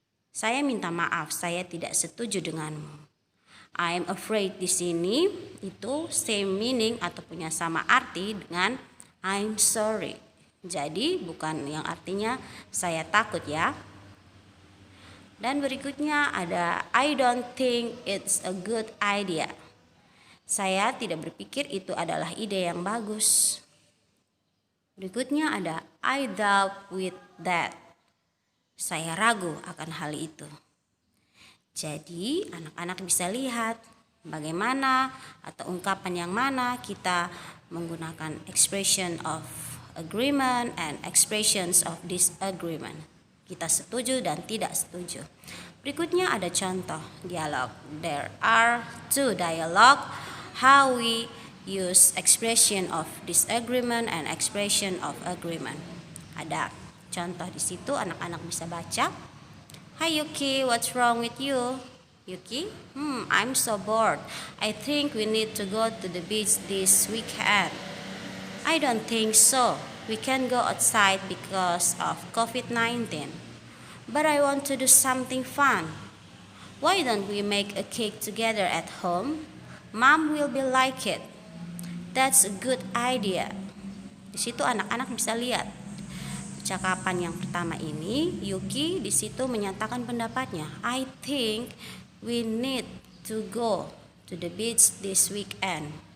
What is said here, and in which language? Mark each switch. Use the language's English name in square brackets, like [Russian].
[Indonesian] Saya minta maaf, saya tidak setuju denganmu. [English] I'm afraid [Indonesian] di sini itu [English] same meaning [Indonesian] atau punya sama arti dengan [English] I'm sorry. [Indonesian] Jadi bukan yang artinya saya takut ya. Dan berikutnya ada [English] I don't think it's a good idea. [Indonesian] Saya tidak berpikir itu adalah ide yang bagus. Berikutnya ada [English] I doubt with that. [Indonesian] Saya ragu akan hal itu. Jadi anak-anak bisa lihat bagaimana atau ungkapan yang mana kita menggunakan [English] expression of agreement and expressions of disagreement. [Indonesian] Kita setuju dan tidak setuju. Berikutnya ada contoh dialog. [English] There are two dialogue how we use expression of disagreement and expression of agreement. [Indonesian] Ada contoh di situ, anak-anak bisa baca. [English] Hi Yuki, what's wrong with you? Yuki, I'm so bored. I think we need to go to the beach this weekend. I don't think so. We can't go outside because of COVID-19. But I want to do something fun. Why don't we make a cake together at home? Mom will be like it. That's a good idea. [Indonesian] Di situ anak-anak bisa lihat percakapan yang pertama ini, Yuki di situ menyatakan pendapatnya. [English] I think we need to go to the beach this weekend.